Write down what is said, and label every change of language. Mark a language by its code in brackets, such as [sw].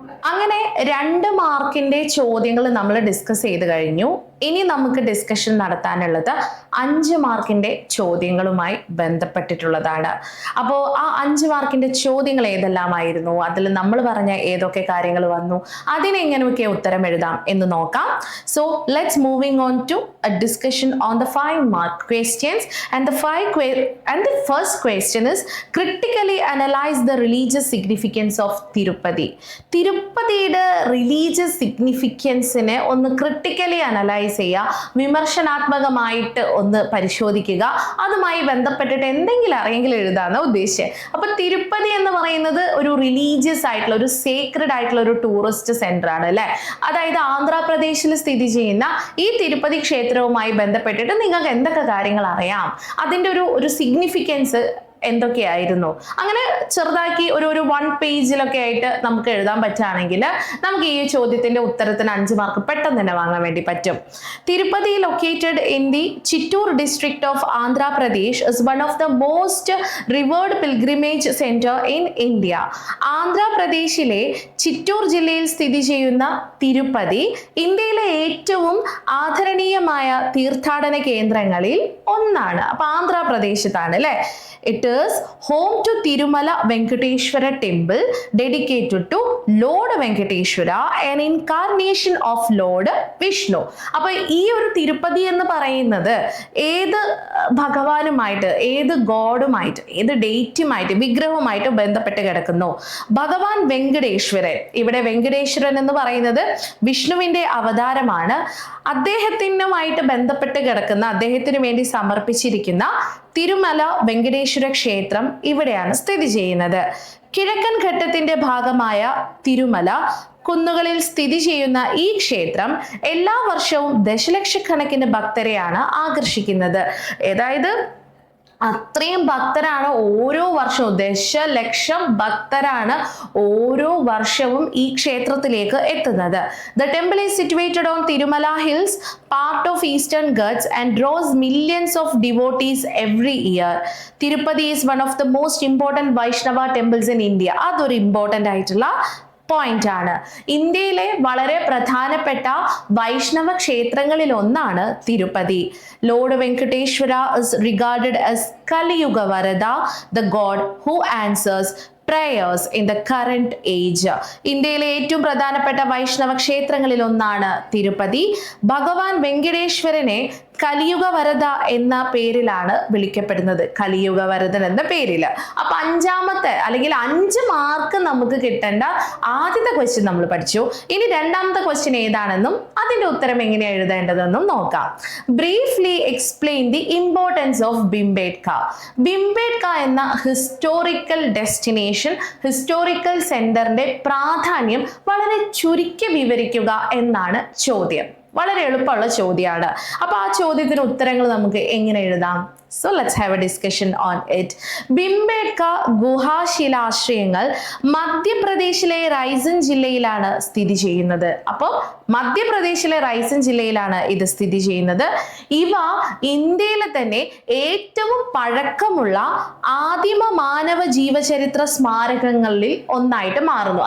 [ml] അങ്ങനെ 2 മാർക്കിന്റെ ചോദ്യങ്ങൾ നമ്മൾ ഡിസ്കസ് ചെയ്ത് കഴിഞ്ഞു. ഇനി നമുക്ക് ഡിസ്കഷൻ നടത്താനുള്ളത് 5 മാർക്കിന്റെ ചോദ്യങ്ങളുമായി ബന്ധപ്പെട്ടിട്ടുള്ളതാണ്. അപ്പോൾ ആ 5 മാർക്കിന്റെ ചോദ്യങ്ങൾ ഏതെല്ലാമായിരുന്നു, അതിൽ നമ്മൾ പറഞ്ഞ ഏതൊക്കെ കാര്യങ്ങൾ വന്നു, അതിനെങ്ങനെയൊക്കെ ഉത്തരം എഴുതാം എന്ന് നോക്കാം. [en] So let's moving on to a discussion on the 5 mark questions and the first question is critically analyze the religious significance of Tirupati. [ml] തിരുപ്പതിയുടെ religious സിഗ്നിഫിക്കൻസിനെ ഒന്ന് ക്രിട്ടിക്കലി അനലൈസ് ചെയ്യുക, വിമർശനാത്മകമായിട്ട് ഒന്ന് പരിശോധിക്കുക. അതുമായി ബന്ധപ്പെട്ടിട്ട് എന്തെങ്കിലും അറിയെങ്കിലും എഴുതാമെന്ന് ഉദ്ദേശിച്ചത്. അപ്പൊ തിരുപ്പതി എന്ന് പറയുന്നത് ഒരു റിലീജിയസ് ആയിട്ടുള്ള, ഒരു സേക്രഡ് ആയിട്ടുള്ള ഒരു ടൂറിസ്റ്റ് സെന്റർ ആണ് അല്ലെ. അതായത് ആന്ധ്രാപ്രദേശിൽ സ്ഥിതി ചെയ്യുന്ന ഈ തിരുപ്പതി ക്ഷേത്രവുമായി ബന്ധപ്പെട്ടിട്ട് നിങ്ങൾക്ക് എന്തൊക്കെ കാര്യങ്ങൾ അറിയാം, അതിൻ്റെ ഒരു സിഗ്നിഫിക്കൻസ് എന്തൊക്കെയായിരുന്നു, അങ്ങനെ ചെറുതാക്കി ഒരു 1 പേജിലൊക്കെ ആയിട്ട് നമുക്ക് എഴുതാൻ പറ്റുകയാണെങ്കിൽ നമുക്ക് ഈ ചോദ്യത്തിന്റെ ഉത്തരത്തിന് 5 മാർക്ക് പെട്ടെന്ന് തന്നെ വാങ്ങാൻ വേണ്ടി പറ്റും. [en] Tirupati located in the Chittoor district of Andhra Pradesh is one of the most revered pilgrimage centre in India. [ml] ആന്ധ്രാപ്രദേശിലെ ചിറ്റൂർ ജില്ലയിൽ സ്ഥിതി ചെയ്യുന്ന തിരുപ്പതി ഇന്ത്യയിലെ ഏറ്റവും ആദരണീയമായ തീർത്ഥാടന കേന്ദ്രങ്ങളിൽ ഒന്നാണ്. അപ്പൊ ആന്ധ്രാപ്രദേശത്താണ് അല്ലെ. [en] It is home to Tirumala Venkateshwara temple dedicated to Lord Venkateshwara, an incarnation of Lord Vishnu. [ml] അപ്പൊ ഈ ഒരു തിരുപ്പതി എന്ന് പറയുന്നത് ഏത് ഭഗവാനുമായിട്ട്, ഏത് ഗോഡുമായിട്ട്, ഏത് ഡേറ്റുമായിട്ട്, വിഗ്രഹവുമായിട്ട് ബന്ധപ്പെട്ട് കിടക്കുന്നു? ഭഗവാൻ വെങ്കടേശ്വരൻ. ഇവിടെ വെങ്കടേശ്വരൻ എന്ന് പറയുന്നത് വിഷ്ണുവിന്റെ അവതാരമാണ്. അദ്ദേഹത്തിനുമായിട്ട് ബന്ധപ്പെട്ട് കിടക്കുന്ന, അദ്ദേഹത്തിന് വേണ്ടി സമർപ്പിച്ചിരിക്കുന്ന തിരുമല വെങ്കടേശ്വര ക്ഷേത്രം ഇവിടെയാണ് സ്ഥിതി ചെയ്യുന്നത്. കിഴക്കൻ ഘട്ടത്തിന്റെ ഭാഗമായ തിരുമല കുന്നുകളിൽ സ്ഥിതി ചെയ്യുന്ന ഈ ക്ഷേത്രം എല്ലാ വർഷവും ദശലക്ഷക്കണക്കിന് ഭക്തരെയാണ് ആകർഷിക്കുന്നത്. അതായത് അത്രയും ഭക്തരാണ് ഓരോ വർഷവും, ദശലക്ഷം ഭക്തരാണ് ഓരോ വർഷവും ഈ ക്ഷേത്രത്തിലേക്ക് എത്തുന്നത്. [en] The temple is situated on Tirumala Hills, part of Eastern Ghats, and draws millions of devotees every year. Tirupati is one of the most important Vaishnava temples in India. [ml] അതൊരു ഇമ്പോർട്ടൻ്റ് ആയിട്ടുള്ള പോയിന്റ് ആണ്. ഇന്ത്യയിലെ വളരെ പ്രധാനപ്പെട്ട വൈഷ്ണവ ക്ഷേത്രങ്ങളിൽ ഒന്നാണ് Tirupati. [en] Lord Venkateswara is regarded as Kaliyuga Varada, the god who answers prayers in the current age. [ml] ഇന്ത്യയിലെ ഏറ്റവും പ്രധാനപ്പെട്ട വൈഷ്ണവ ക്ഷേത്രങ്ങളിൽ ഒന്നാണ് തിരുപ്പതി. ഭഗവാൻ വെങ്കടേശ്വരനെ കലിയുഗ വരദ എന്ന പേരിലാണ് വിളിക്കപ്പെടുന്നത്, കലിയുഗ വരദൻ എന്ന പേരിൽ. അപ്പൊ അഞ്ചാമത്തെ അല്ലെങ്കിൽ 5 മാർക്ക് നമുക്ക് കിട്ടേണ്ട ആദ്യത്തെ ക്വസ്റ്റ്യൻ നമ്മൾ പഠിച്ചു. ഇനി രണ്ടാമത്തെ ക്വസ്റ്റ്യൻ ഏതാണെന്നും അതിന്റെ ഉത്തരം എങ്ങനെയാണ് എഴുതേണ്ടതെന്നും നോക്കാം. [en] Briefly explain the importance of Bhimbetka. [ml] ഭിംബേട്ക എന്ന ഹിസ്റ്റോറിക്കൽ ഡെസ്റ്റിനേഷൻ, ഹിസ്റ്റോറിക്കൽ സെന്ററിന്റെ പ്രാധാന്യം വളരെ ചുരുക്കി വിവരിക്കുക എന്നാണ് ചോദ്യം. വളരെ എളുപ്പമുള്ള ചോദ്യമാണ്. അപ്പൊ ആ ചോദ്യത്തിന് ഉത്തരങ്ങൾ നമുക്ക് എങ്ങനെ എഴുതാം? [en] So let's have a discussion on it. [ml] ഭിംബേട്ക ഗുഹാശിലാശ്രയങ്ങൾ മധ്യപ്രദേശിലെ റൈസൻ ജില്ലയിലാണ് സ്ഥിതി ചെയ്യുന്നത്. അപ്പോൾ മധ്യപ്രദേശിലെ റൈസൻ ജില്ലയിലാണ് ഇത് സ്ഥിതി ചെയ്യുന്നത്. ഇവ ഇന്ത്യയിലെ തന്നെ ഏറ്റവും പഴക്കമുള്ള ആദിമ മാനവ ജീവചരിത്ര സ്മാരകങ്ങളിൽ ഒന്നായിട്ട് മാറുന്നു.